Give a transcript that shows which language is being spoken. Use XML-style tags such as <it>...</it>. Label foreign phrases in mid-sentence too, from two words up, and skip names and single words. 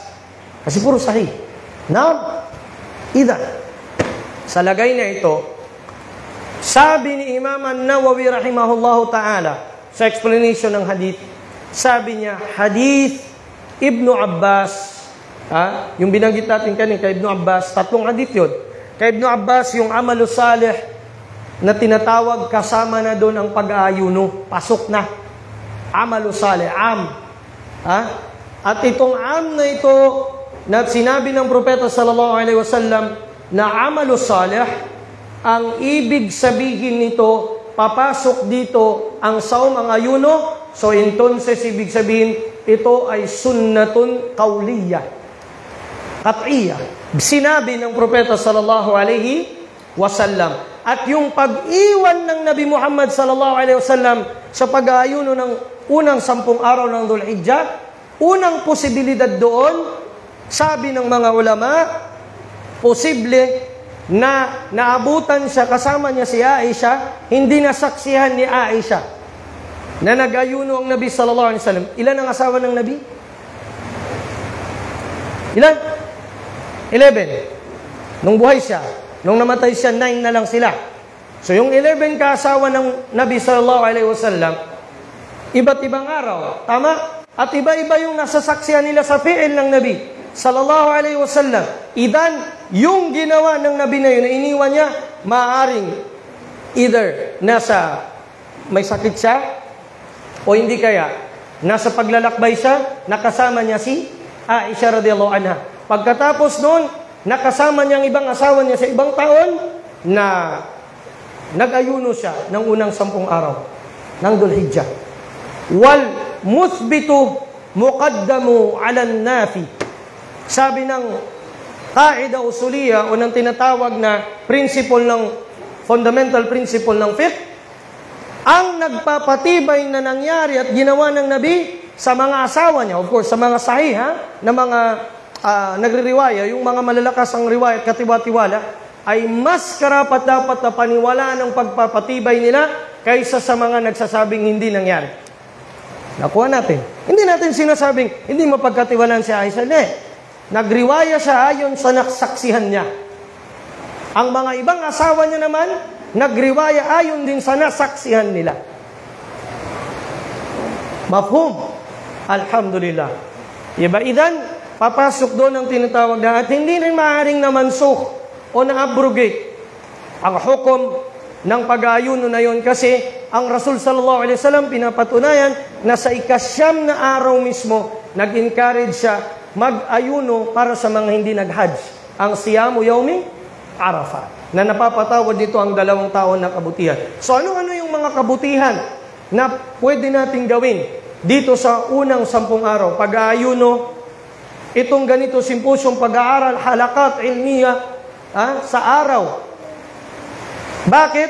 <tl>Kasi puro sahih. Ida. Sa lagay na ito, sabi ni Imam An-Nawawi</tl> <ar>رحمه الله تعالى,</ar> <tl>sa explanation ng hadith, sabi niya, hadith Ibnu Abbas, yung binanggit natin kanina kay Ibnu Abbas, 3 hadith yun. Kay Ibnu Abbas, yung</tl> <ar>عمل صالح</ar> <tl>na tinatawag, kasama na doon ang pag-aayuno. Pasok na.</tl> <ar>عمل صالح,</ar> <tl>At itong na ito, na sinabi ng propeta</tl> <ar>صلى الله عليه وسلم</ar> <tl>na</tl> <ar>عمل صالح,</ar> <tl>ang ibig sabihin nito, papasok dito ang saum, ang ayuno. So entonces, ibig sabihin, ito ay</tl> <ar>سنة قولية قطعية.</ar> <tl>Sinabi ng propeta</tl> <ar>صلى الله عليه وسلم.</ar> <tl>At yung pag-iwan ng Nabi Muhammad</tl> <ar>صلى الله عليه وسلم</ar> <tl>sa pag-aayuno ng unang 10 araw ng Dhul-Hijjah. Unang posibilidad doon, sabi ng mga ulama, posible na naabutan siya, kasama niya si Aisha, hindi nasaksihan ni Aisha na nag-ayuno ang Nabi</tl> <ar>صلى الله عليه وسلم.</ar> <tl>Ilan ang asawa ng Nabi? Ilan? 11. Nung buhay siya. Nung namatay siya, 9 na lang sila. So yung 11 kaasawa ng Nabi</tl> <ar>صلى الله عليه وسلم,</ar> <tl>iba't ibang araw. Tama? At iba-iba yung nasasaksihan nila sa fi'il ng Nabi</tl> <ar>صلى الله عليه وسلم.</ar> <tl>Idan, yung ginawa ng Nabi na yun, na iniwan niya, maaaring either nasa may sakit siya, o hindi kaya, nasa paglalakbay siya, nakasama niya si Aisha</tl> <ar>رضي الله عنها.</ar> <tl>Pagkatapos noon, nakasama niya ang ibang asawa niya sa ibang taon na nag-ayuno siya ng unang 10 araw ng Dhul-Hijjah.</tl> <ar>والمثبت مقدم على النافي.</ar> <tl>Sabi ng</tl> <ar>قاعدة أصولية</ar> <tl>o ng tinatawag na principle ng</tl> <en>fundamental principle</en> <tl>ng fiqh, ang nagpapatibay na nangyari at ginawa ng Nabi sa mga asawa niya,</tl> <en>of course,</en> <tl>sa mga sahih na mga nagririwaya, yung mga malalakas ang riwayat, katiwa-tiwala, ay mas karapat dapat na paniwalaan ang pagpapatibay nila kaysa sa mga nagsasabing hindi nangyari. Nakuha natin. Hindi natin sinasabing hindi mapagkatiwalaan si Aisha. Hindi. Nagriwaya siya ayon sa nasaksihan niya. Ang mga ibang asawa niya naman, nagriwaya ayon din sa nasaksihan nila.</tl> <ar>مفهوم؟ الحمد لله.</ar> <tl>Iba idan, papasok doon ang tinatawag na at hindi rin maaaring na-mansukh o na-abrogate ang hukom ng pag-aayuno na yon kasi ang Rasul</tl> <ar>صلى الله عليه وسلم</ar> <tl>pinapatunayan na sa ikasyam na araw mismo nag-encourage siya mag-ayuno para sa mga hindi nag-hajj. Ang</tl> <ar>صيام يوم عرفة.</ar> <tl>Na napapatawad dito ang 2 taon na kabutihan. So ano-ano yung mga kabutihan na pwede nating gawin dito sa unang 10 araw? Pag-aayuno, itong ganito simposyong pag-aaral,</tl> <ar>حلقات علمية,</ar> <tl>sa araw. Bakit?</tl>